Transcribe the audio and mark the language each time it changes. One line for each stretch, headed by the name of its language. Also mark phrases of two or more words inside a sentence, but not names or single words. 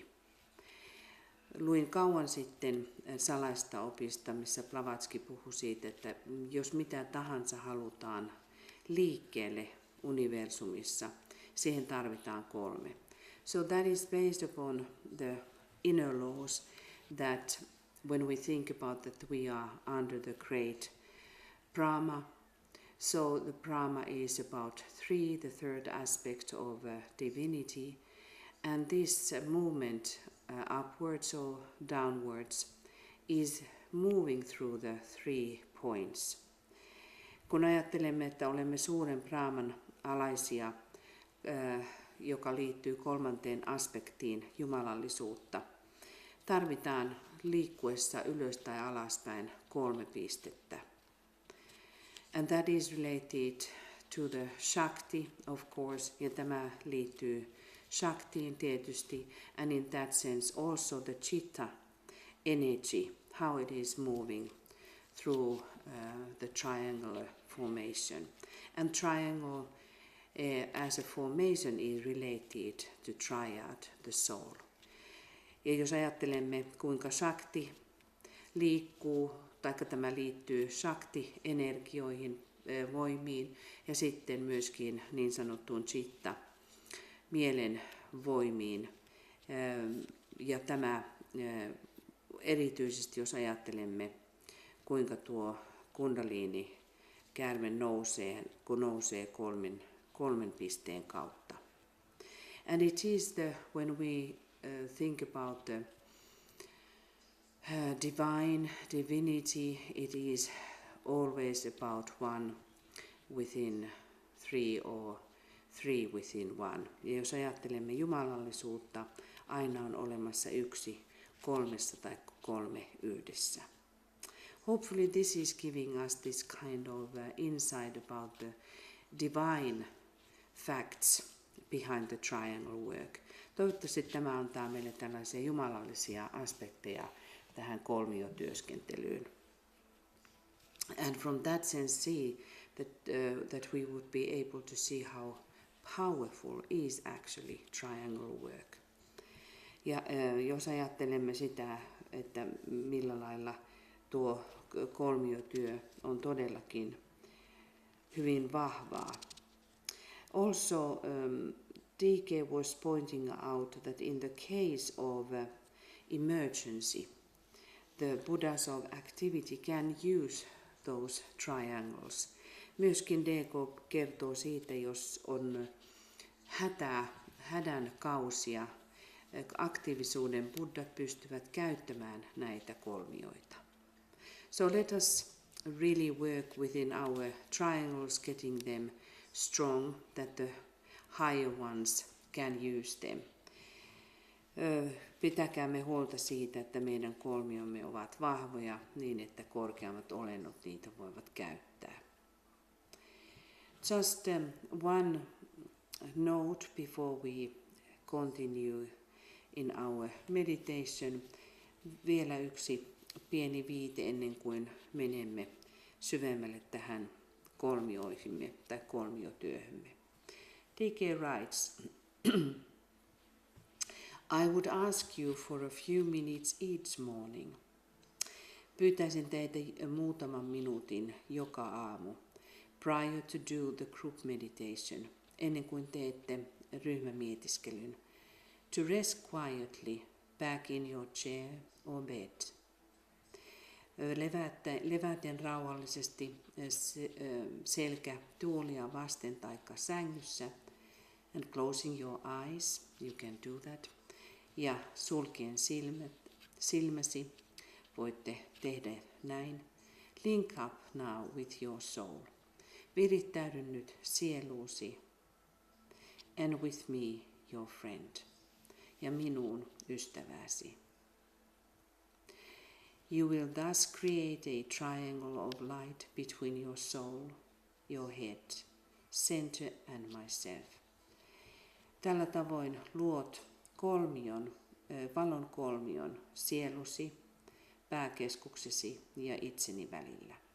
Finnish: Luin kauan sitten salaista opista, missä Blavatsky puhui siitä, että jos mitä tahansa halutaan liikkeelle universumissa, siihen tarvitaan kolme.
English: So that is based upon the inner laws that when we think about that we are under the great Brahma, so the Brahma is about three, the third aspect of divinity, and this movement upwards or downwards is moving through the 3 points.
Finnish: Kun ajattelemme, että olemme suuren Brahman alaisia, joka liittyy kolmanteen aspektiin, jumalallisuutta, tarvitaan liikkuessa ylös tai alaspäin 3 pistettä.
English: And that is related to the Shakti, of course,
Finnish: ja tämä liittyy Shaktiin tietysti,
English: and in that sense also the Chitta energy, how it is moving through the triangular formation. And triangle as a formation is related to triad, the soul.
Finnish: Ja jos ajattelemme, kuinka Shakti liikkuu, taikka tämä liittyy Shakti-energioihin, voimiin, ja sitten myöskin niin sanottuun Chitta, mielen voimiin. Ja tämä erityisesti, jos ajattelemme, kuinka tuo kundaliini käärme nousee, kun nousee kolmen pisteen kautta.
English: And it is when we think about the divinity, it is always about one within three or three within one.
Finnish: Ja jos ajattelemme jumalallisuutta, aina on olemassa yksi kolmessa tai kolme yhdessä.
English: Hopefully this is giving us this kind of insight about the divine facts behind the triangle work.
Finnish: Toivottavasti tämä antaa meille tällaisia jumalallisia aspekteja tähän kolmiotyöskentelyyn.
English: And from that sense see that we would be able to see how powerful is actually triangle work.
Finnish: Ja jos ajattelemme sitä, että millä lailla tuo kolmiotyö on todellakin hyvin vahvaa.
English: Also, DK was pointing out that in the case of emergency, the Buddhas of activity can use those triangles.
Finnish: Myöskin DK kertoo siitä, jos on hädän kausia, aktiivisuuden buddhat pystyvät käyttämään näitä kolmioita.
English: So let us really work within our triangles, getting them strong, that the higher ones can use them.
Finnish: Pitäkäämme huolta siitä, että meidän kolmiomme ovat vahvoja niin, että korkeammat olennot niitä voivat käyttää.
English: Just one note before we continue in our meditation.
Finnish: Vielä yksi pieni viite ennen kuin menemme syvemmälle tähän kolmioihimme tai kolmiotyöhömme.
English: DK writes, I would ask you for a few minutes each morning.
Finnish: Pyytäisin teitä muutaman minuutin joka aamu,
English: prior to do the group meditation,
Finnish: ennen kuin teette ryhmämietiskelyn,
English: to rest quietly back in your chair or bed.
Finnish: Leväten rauhallisesti selkä tuolia vasten taikka sängyssä,
English: and closing your eyes, you can do that,
Finnish: ja sulkien silmäsi, voitte tehdä näin.
English: Link up now with your soul.
Finnish: Virittäydy nyt sieluusi,
English: and with me, your friend,
Finnish: ja minuun ystäväsi.
English: You will thus create a triangle of light between your soul, your head, center and myself.
Finnish: Tällä tavoin luot valon kolmion sielusi, pääkeskuksesi ja itseni välillä.